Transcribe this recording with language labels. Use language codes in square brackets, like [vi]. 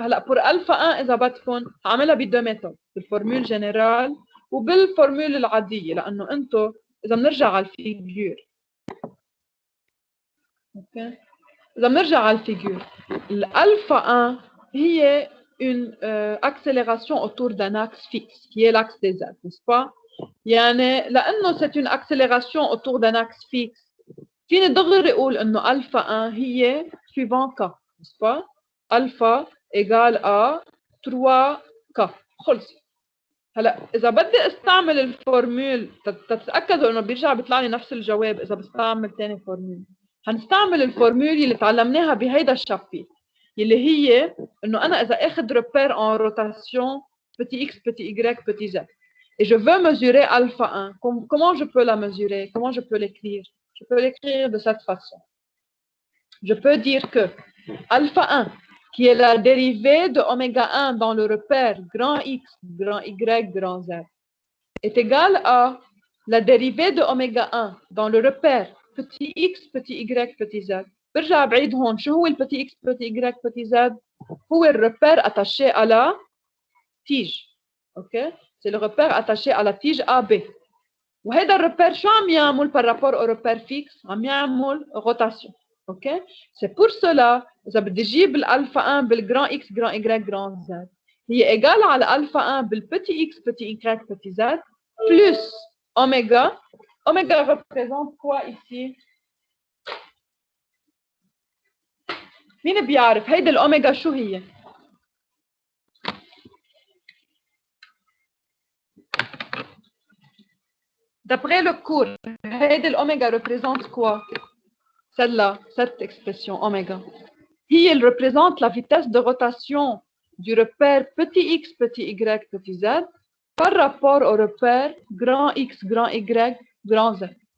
[ar] هلا pour alpha 1 إذا بدكم هعملها بدو ميثود، بالفورمول جنرال وبالفورمول العادية، لأنه أنتم إذا بنرجع على الفيجور. [fr] OK؟ [ar] إذا بنرجع على الفيجور الألفا 1 هي [fr] une accélération autour d'un axe fixe qui est l'axe des z, n'est-ce pas? [ar] يعني لأنه [fr] c'est une accélération autour d'un axe fixe [ar] فيني دغري أقول إنه ألفا 1 هي [fr] suivant k, n'est-ce pas? [ar] ألفا égale à 3k. خلص. هلا إذا بدي استعمل الفورمول تتأكدوا إنه بيرجع بيطلع لي نفس الجواب إذا بستعمل ثاني فورمول. هنستعمل الفورمول اللي تعلمناها بهيدا الشابيت اللي هي انه انا اذا اخذ [fr] repère en rotation petit x petit y petit z et je veux mesurer alpha 1, comment je peux la mesurer, comment je peux l'écrire? Je peux l'écrire de cette façon. Je peux dire que alpha 1 qui est la dérivée de oméga 1 dans le repère grand x grand y grand z est égale à la dérivée de oméga 1 dans le repère petit x petit y petit z. [ar] برجع بعيد هون شو هو البتي اكس بتي y بتي z؟ هو الريبير [fr] attaché à la tige. [ar] اوكي. [fr] c'est le repère attaché à la tige AB. [ar] وهذا الريبير شو عم يعمل [fr] par rapport au repère fixe؟ [ar] عم يعمل rotation. اوكي. [fr] c'est pour cela [ar] اذا بدي اجيب الالفا 1 بالجران x جران y جران z [fr] هي égale على alpha 1 بالpetit x, petit y, petit z, plus oméga. Oméga représente quoi ici? [ar] مين بيعرف هيدي الأوميجا شو هي؟ [fr] D'après le cours, [ar] هيدي الأوميجا [fr] représente quoi? Celle-là, cette expression oméga. Elle représente la vitesse de rotation du repère petit x, petit y, petit z par rapport au repère grand x, grand y, grand z.